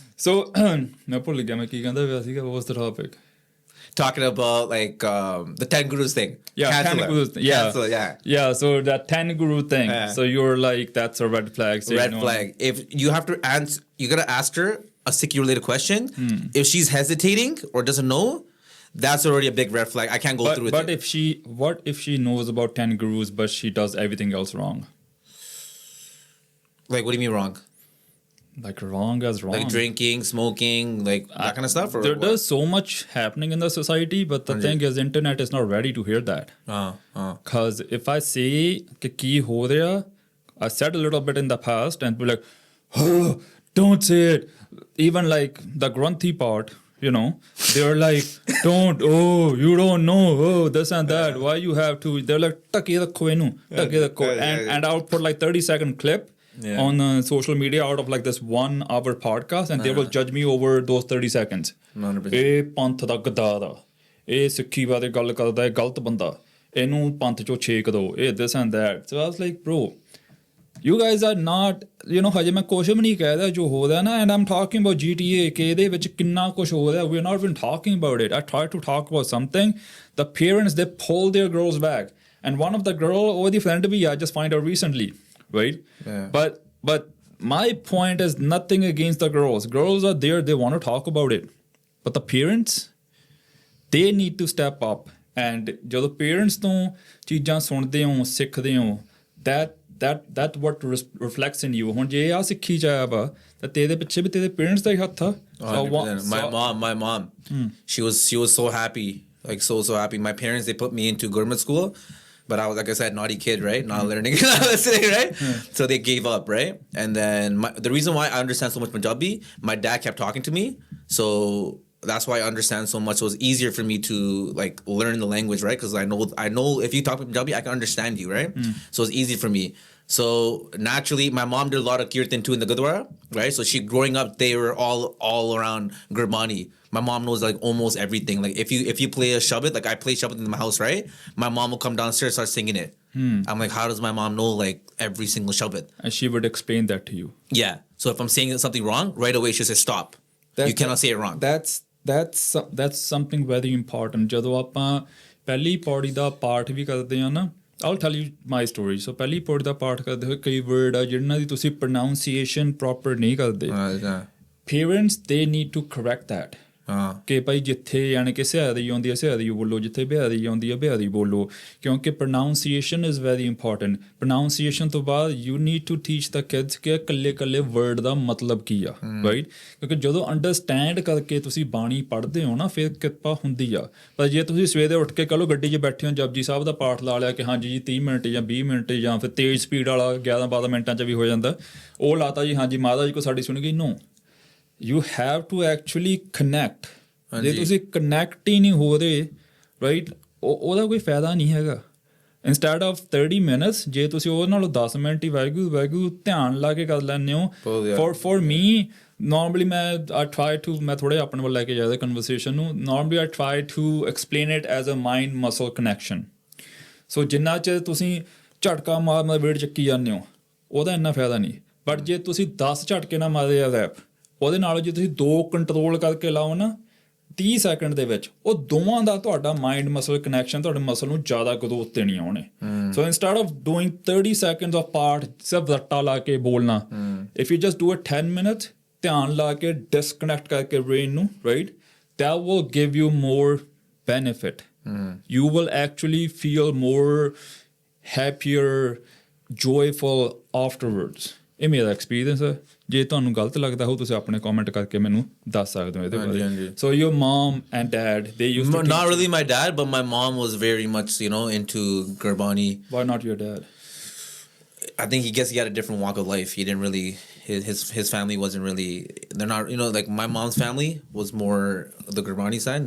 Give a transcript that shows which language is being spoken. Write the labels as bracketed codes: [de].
[pa] So मैं भुल गया मैं की कहंदा पिया सीगा. [en] What was the topic? Talking about like the 10 gurus thing. Yeah, 10 gurus. Yeah. So that 10 guru thing. So you're like, that's a red flag. So red flag. If you have to answer, you gotta ask her a Sikhi related question. If she's hesitating or doesn't know, that's already a big red flag. I can't go through with it. But what if she knows about 10 gurus but she does everything else wrong? Like, what do you mean wrong? Like wrong as wrong. Like drinking, smoking, like that kind of stuff? Or there's so much happening in the society, but the thing is, internet is not ready to hear that. Because if I say [pa] ki ho raha, [en] I said a little bit in the past and be like, oh, don't say it. Even like the Granthi part, you know, they're like, don't, you don't know, this and that. Why you have to? They're like, [pa] taki rakho enu, taki rakho. [en] And I'll put like 30-second clip on social media out of like this 1 hour podcast, and they will judge me over those 30 seconds. 100%. [pa] ਇਹ ਪੰਥ ਦਾ ਗਦਾ ਦਾ, ਇਹ ਸਿੱਖੀ ਬਾਰੇ ਗੱਲ ਕਰਦਾ, ਇਹ ਗਲਤ ਬੰਦਾ, ਇਹਨੂੰ ਪੰਥ ਚੋਂ ਛੇਕ ਦੋ, ਇਹ [en] this and that. So I was like, bro, you guys are not, you know, [pa] ਹਜੇ ਮੈਂ ਕੁਛ ਵੀ ਨਹੀਂ ਕਹਿ ਰਿਹਾ ਜੋ ਹੋ ਰਿਹਾ ਨਾ, [en] and I'm talking about GTA [pa] ਕਿ ਇਹਦੇ ਵਿੱਚ ਕਿੰਨਾ ਕੁਛ ਹੋ ਰਿਹਾ. [en] We're not even talking about it. I tried to talk about something. The parents, they pull their girls back, and one of the girl already friend me, I just find out recently. Right? Yeah. But my point is nothing against the girls. Girls are there, they want to talk about it. But the parents, they need to step up. And [pa] ਜਦੋਂ parents ਤੋਂ ਚੀਜ਼ਾਂ ਸੁਣਦੇ ਹੋ, ਸਿੱਖਦੇ ਹੋ, [en] that what reflects in you. [pa] ਹੁਣ ਜੇ ਆ ਸਿੱਖੀ ਚ ਆਇਆ ਵਾ ਤਾਂ ਤੇਰੇ ਪਿੱਛੇ ਵੀ ਤੇਰੇ ਪੇਰੈਂਟਸ ਦਾ ਹੀ ਹੱਥ ਆ. [en] My mom, she was so happy, like so happy. My parents, they put me into Gurmat school, but I was, like I said, naughty kid, right? Not learning, not listening, right? So they gave up, right? And then the reason why I understand so much Punjabi, my dad kept talking to me, so that's why I understand so much. So it's easier for me to like learn the language, right? Because I know if you talk Punjabi, I can understand you, right? So it's easy for me. So naturally, my mom did a lot of kirtan too in the Gurdwara, right? So she growing up, they were all around Gurbani. My mom knows like almost everything. Like if you play a shabad, like I play shabad in my house, right? My mom will come downstairs, start singing it. I'm like, how does my mom know like every single shabad? And she would explain that to you. Yeah. So if I'm saying something wrong, right away she says stop. You cannot say it wrong. That's something very important. [pa] ਜਦੋਂ ਆਪਾਂ ਪਹਿਲੀ ਪੌੜੀ ਦਾ ਪਾਠ ਵੀ ਕਰਦੇ ਆ ਨਾ, [en] I'll tell you my story. [pa] So ਪਹਿਲੀ ਪੌੜੀ ਦਾ ਪਾਠ ਕਰਦੇ ਹੋਏ ਕਈ ਵਰਡ ਆ ਜਿਹਨਾਂ ਦੀ ਤੁਸੀਂ pronunciation proper ਨਹੀਂ ਕਰਦੇ. [en] Parents, they need to correct that. [pa] ਕਿ ਭਾਈ ਜਿੱਥੇ ਯਾਨੀ ਕਿ ਸਿਆਰੀ ਆਉਂਦੀ ਹੈ ਸਿਆਰੀ ਬੋਲੋ, ਜਿੱਥੇ ਬਿਹਾਰੀ ਆਉਂਦੀ ਹੈ ਬਿਹਾਰੀ ਬੋਲੋ, ਕਿਉਂਕਿ [en] pronunciation is very important. [pa] pronunciation ਤੋਂ ਬਾਅਦ [en] you need to teach the kids [pa] ਕਿ ਇਕੱਲੇ ਵਰਡ ਦਾ ਮਤਲਬ ਕੀ ਆ, ਰਾਈਟ? ਕਿਉਂਕਿ ਜਦੋਂ ਅੰਡਰਸਟੈਂਡ ਕਰਕੇ ਤੁਸੀਂ ਬਾਣੀ ਪੜ੍ਹਦੇ ਹੋ ਨਾ, ਫਿਰ ਕਿਰਪਾ ਹੁੰਦੀ ਆ. ਪਰ ਜੇ ਤੁਸੀਂ ਸਵੇਰੇ ਉੱਠ ਕੇ ਕਹੋ ਗੱਡੀ 'ਚ ਬੈਠੇ ਹੋ, ਜਪਜੀ ਸਾਹਿਬ ਦਾ ਪਾਠ ਲਾ ਲਿਆ ਕਿ ਹਾਂਜੀ ਜੀ 30 ਮਿੰਟ ਜਾਂ 20 ਮਿੰਟ, ਜਾਂ ਫਿਰ ਤੇਜ਼ ਸਪੀਡ ਵਾਲਾ 11-12 ਮਿੰਟਾਂ 'ਚ ਵੀ ਹੋ ਜਾਂਦਾ, ਉਹ ਲਾਤਾ ਜੀ ਹਾਂਜੀ ਮਾਤਾ ਜੀ ਕੋ ਸਾਡੀ ਸੁਣ ਗਈ. [en] No, you have to actually connect. [pa] ਜੇ ਤੁਸੀਂ ਕਨੈਕਟ ਹੀ ਨਹੀਂ ਹੋ ਰਹੇ, ਰਾਈਟ, ਉਹਦਾ ਕੋਈ ਫਾਇਦਾ ਨਹੀਂ ਹੈਗਾ. ਇੰਸਟੈਡ ਆਫ 30 minutes, ਜੇ ਤੁਸੀਂ ਉਹਦੇ ਨਾਲੋਂ 10 ਮਿੰਟ ਹੀ ਵਾਹਿਗੁਰੂ ਧਿਆਨ ਲਾ ਕੇ ਕਰ ਲੈਂਦੇ ਹੋ. [en] for me, normally [pa] ਮੈਂ ਥੋੜ੍ਹਾ ਆਪਣੇ ਵੱਲ ਲੈ ਕੇ ਜਾਦਾ ਕਨਵਰਸੇਸ਼ਨ ਨੂੰ. [en] normally I try to explain it as a mind muscle connection. [pa] ਸੋ ਜਿੰਨਾ ਚਿਰ ਤੁਸੀਂ ਝਟਕਾ ਮਾਰ ਵੇਟ ਚੱਕੀ ਜਾਂਦੇ ਹੋ, ਉਹਦਾ ਇੰਨਾ ਫਾਇਦਾ ਨਹੀਂ. ਬਟ ਜੇ ਤੁਸੀਂ 10 ਝਟਕੇ ਨਾ ਮਾਰੇ ਆ ਰੈਪ, ਉਹਦੇ ਨਾਲ ਜੇ ਤੁਸੀਂ 2 ਕੰਟਰੋਲ ਕਰਕੇ ਲਾਓ ਨਾ 30 ਸੈਕਿੰਡ ਦੇ ਵਿੱਚ, ਉਹ ਦੋਵਾਂ ਦਾ ਤੁਹਾਡਾ ਮਾਈਂਡ ਮਸਲ ਕਨੈਕਸ਼ਨ ਤੁਹਾਡੇ ਮਸਲ ਨੂੰ ਜ਼ਿਆਦਾ ਗਰੋਥ ਦੇਣੀ ਆਉਣੇ. [en] so instead of doing 30 seconds of part [pa] ਸਿਰਫ ਰੱਟਾ ਲਾ ਕੇ ਬੋਲਣਾ, [en] if you just do it 10 minutes, [pa] ਧਿਆਨ ਲਾ ਕੇ ਡਿਸਕਨੈਕਟ ਕਰਕੇ ਬ੍ਰੇਨ ਨੂੰ, [en] Right, that will give you more benefit. You will actually feel more happier, joyful afterwards. [pa] ਇਹ ਮੇਰਾ ਐਕਸਪੀਰੀਅੰਸ ਹੈ. ਜੇ ਤੁਹਾਨੂੰ ਗਲਤ ਲੱਗਦਾ ਹੋ ਤੁਸੀਂ ਆਪਣੇ ਕਮੈਂਟ ਕਰਕੇ ਮੈਨੂੰ ਦੱਸ ਸਕਦੇ ਹੋ ਇਹਦੇ ਬਾਰੇ. [en] So your mom and dad, they used to not really my dad, but my mom was very much, into Gurbani. Why not your dad? I think he had a different walk of life. He didn't really, his family wasn't really, they're not, like my mom's family was more the Gurbani side.